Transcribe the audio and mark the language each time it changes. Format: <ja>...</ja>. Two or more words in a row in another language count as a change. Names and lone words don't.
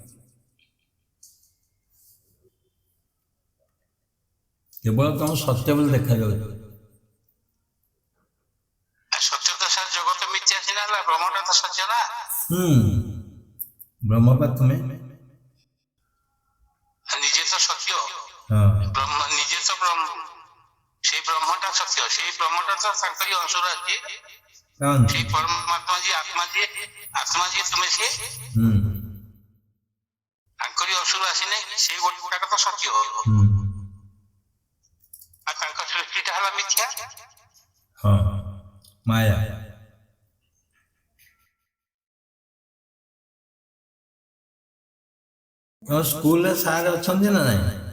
<or>କେବଳ ତମ ସତ୍ୟ ବୋଲି ଦେଖାଯାଉଛି। ସତ୍ୟ ତ ସାର୍ ଜଗତ ମିଥ୍ୟା ସିନା ହେଲା, ବ୍ରହ୍ମଟା ତ ସତ୍ୟ ନା। ବ୍ରହ୍ମ ବା ତୁମେ। ନିଜେ ତ ସତ୍ୟ, ହଁ ବ୍ରହ୍ମ ନିଜେ ତ ବ୍ରହ୍ମ। ସେଇ ବ୍ରହ୍ମଟା ସତ୍ୟ, ସେଇ ବ୍ରହ୍ମଟା ତ ତାଙ୍କରି ଅଂଶର ଅଛି। ସେଇ ପରମାତ୍ମା ଯେ ଆତ୍ମା ଯେ ତୁମେ ସେ ତାଙ୍କରି ଅଂଶରୁ ଆସିନେ ସେଇ ଗୋଟାକ ତ ସତ୍ୟ। ଆଉ ତାଙ୍କ ସୃଷ୍ଟିଟା ହେଲା ମିଥ୍ୟା। ହଁ ମାୟା। ସ୍କୁଲରେ ସାର୍ ଅଛନ୍ତି ନା ନାଇଁ?</or>